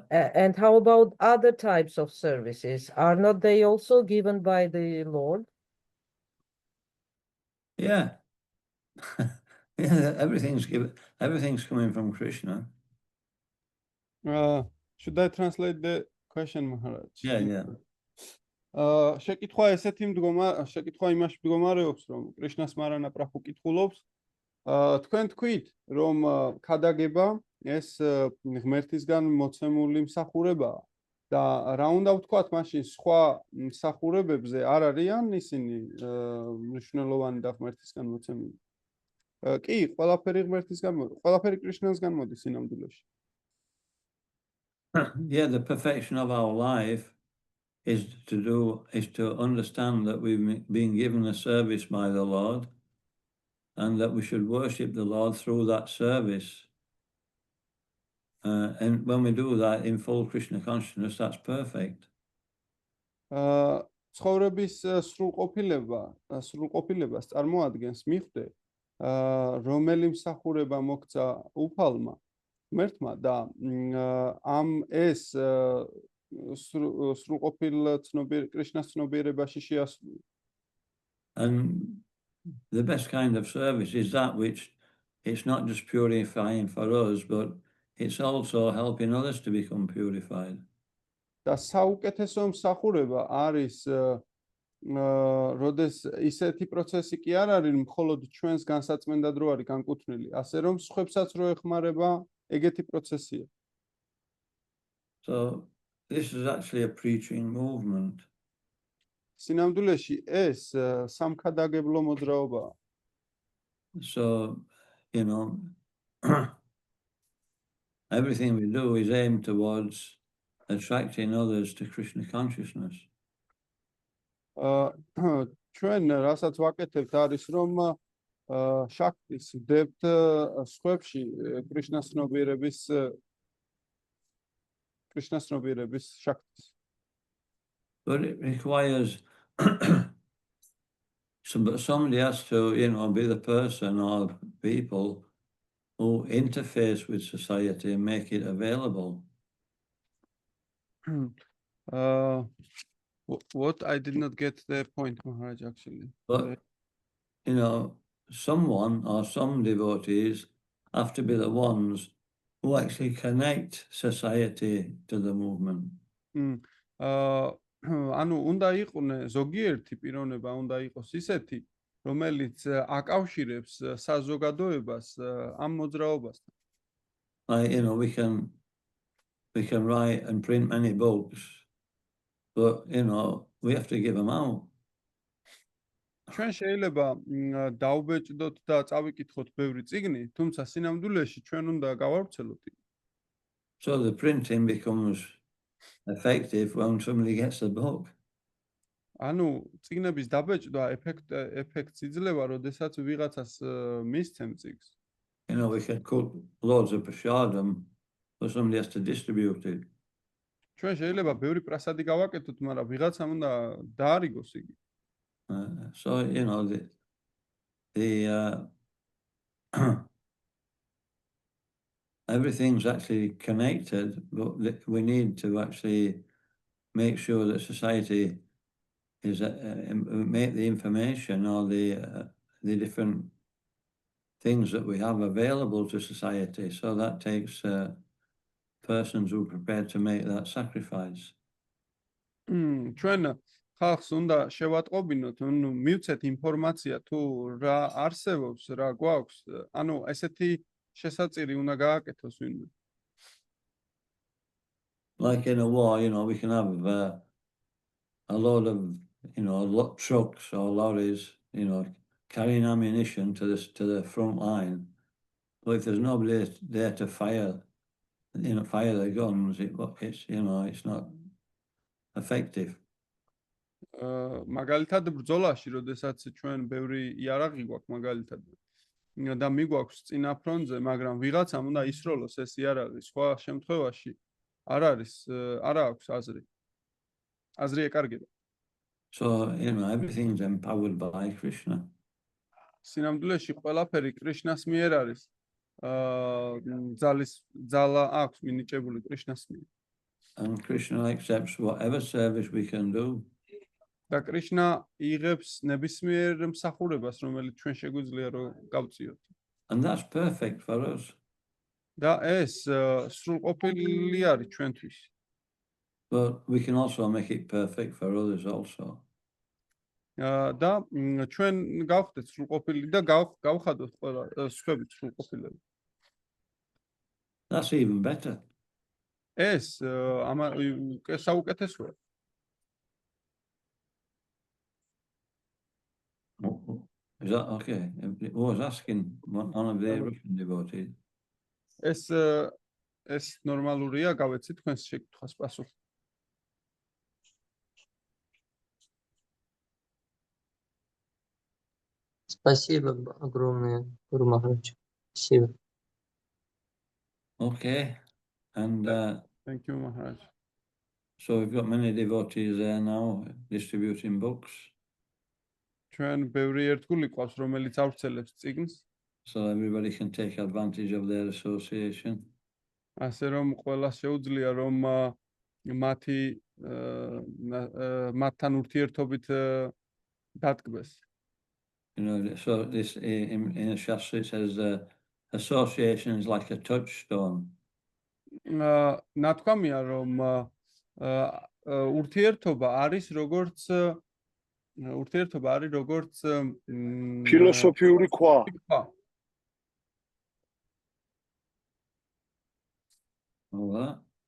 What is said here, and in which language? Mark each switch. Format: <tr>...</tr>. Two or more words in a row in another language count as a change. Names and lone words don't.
<en>And how about other types of services? Are not they also given by the Lord? Yeah. Yeah, everything's coming from Krishna. Should I translate the question, Maharaj? Yeah.</en> <ka>შეკითხვა იმაში მდგომარეობს, რომ კრიშნას მარანა პრაბჰუ კითხულობს, თქვენ თქვით, რომ ქადაგება ეს ღმერთისგან მოცემული მსახურებაა და რა უნდა ვთქვათ მაშინ სხვა მსახურებებზე არ არიან ისინი მნიშვნელოვანი და ღმერთისგან მოცემული? კი, ყველაფერი ღმერთისგან მოდის, ყველაფერი კრიშნასგან მოდის სინამდვილეში.</ka> <en>Yeah, the perfection of our life is to understand that we've been given a service by the Lord and that we should worship the Lord through that service. And when we do that in full Krishna consciousness, that's perfect.</en> <ka>ცხოვრების სრულყოფილებას წარმოადგენს მიხვდე, რომელი მსახურება მოგცა უფალმა ღმერთმა და ამ ეს სრულყოფილ კრიშნას ცნობიერებაში შეასრულა.</ka> <en>And the best kind of service is that which it's not just purifying for us, but it's also helping others to become purified.</en> <ka>და საუკეთესო მსახურება არის როდეს ისეთი პროცესი კი არ არის მხოლოდ ჩვენს განსაწმენდად რო არის განკუთვნილი, ასე რომ სხვებსაც რო ეხმარება ეგეთი პროცესია.</ka> <en>So this is actually a preaching movement.</en> <ka>სინამდვილეში ეს სამქადაგებლო მოძრაობაა.</ka> <en>So, everything we do is aimed towards attracting others to Krishna consciousness.</en> <ka>ჩვენ რასაც ვაკეთებთ არის რომ შაქტის ვდებთ სხვებში კრიშნას ცნობიერების შაქტის.</ka> <en>But it requires somebody has to, be the person or people who interface with society and make it available. What I did not get the point, Maharaj, actually. But, someone or some devotees have to be the ones who actually connect society to the movement.</en> <ka>ანუ უნდა იყვნენ ზოგიერთი პიროვნება უნდა იყოს ისეთი, რომელიც აკავშირებს საზოგადოებას ამ მოძრაობასთან.</ka> <en>We can write and print many books, but we have to give them out.</en> <ka>ჩვენ შეიძლება დავბეჭდოთ და წავიკითხოთ ბევრი წიგნი, თუმცა სინამდვილეში ჩვენ უნდა გავავრცელოთ.</ka> <en>So the printing becomes effective when somebody gets the book.</en> <ka>ანუ წიგნების დაბეჭდა ეფექტს იძლევა, როდესაც ვიღაცას მისცემ წიგნს.</ka> <en>We can cook loads of prasadam, but somebody has to distribute it.</en> <ka>ჩვენ შეიძლება ბევრი პრასადი გავაკეთოთ, მაგრამ ვიღაცამ უნდა დაარიგოს იგი.</ka> <en>So the everything's actually connected, but we need to actually make sure that society is make the information or the different things that we have available to society. So that takes persons who are prepared to make that sacrifice.</en> <ka>ჩვენ ხალხს უნდა შევატყობინოთ, ნუ მივცეთ ინფორმაცია თუ რა არსებობს, რა გვაქვს, ანუ ესეთი შესაწირი უნდა გააკეთოს ვინმე.</ka> <en>Like in a war, we can have a load of, trucks or lorries, carrying ammunition to the front line. But if there's nobody there to fire the guns, it's not effective.</en> <ka>მაგალითად ბრძოლაში, როდესაც ჩვენ ბევრი იარაღი გვაქვს მაგალითად და მიგვაქვს წინა ფრონტზე, მაგრამ ვიღაცამ უნდა ისროლოს ეს იარაღი, სხვა შემთხვევაში არ აქვს აზრი. აზრი ეკარგება.</ka> <en>So, everything's empowered by Krishna.</en> <ka>სინამდვილეში ყველაფერი კრიშნას მიერ არის. ძალა აქვს მინიჭებული კრიშნას მიერ.</ka> <en>And Krishna accepts whatever service we can do.</en> <ka>და კრიშნა იღებს ნებისმიერ მსახურებას, რომელიც ჩვენ შეგვიძლია რომ გავწიოთ.</ka> <en>And that's perfect for us.</en> <ka>და ეს სრულყოფილი არის ჩვენთვის.</ka> <en>But we can also make it perfect for others also.</en> <ka>და ჩვენ გავხდეთ სრულყოფილი და გავხადოთ ყველა სხვები სრულყოფილები.</ka> <en>That's even better.</en> <ka>ეს საუკეთესოა.</ka> <en>Is that okay? I was asking one of the Russian devotees.</en> <ka>ეს ნორმალურია, გავეცით თქვენს შეკითხვას პასუხი.</ka> <ru>Спасибо огромное, Гуру Махарадж. Спасибо.</ru> <en>Okay. And Thank you, Maharaj. so we've got many devotees there now distributing books.</en> <ka>ჩვენ ბევრი ერთგული ყავს, რომელიც ავრცელებს წიგნს.</ka> <en>So everybody can take advantage of their association.</en> <ka>ასე რომ ყველას შეუძლია რომ მათთან ურთიერთობით დატკბეს.</ka> <en>So this in a Shastra it says association is like a touchstone.</en> <ka>ნათქვამია რომ ურთიერთობა არის როგორც ფილოსოფიური ქვა.</ka> <en>All that.</en>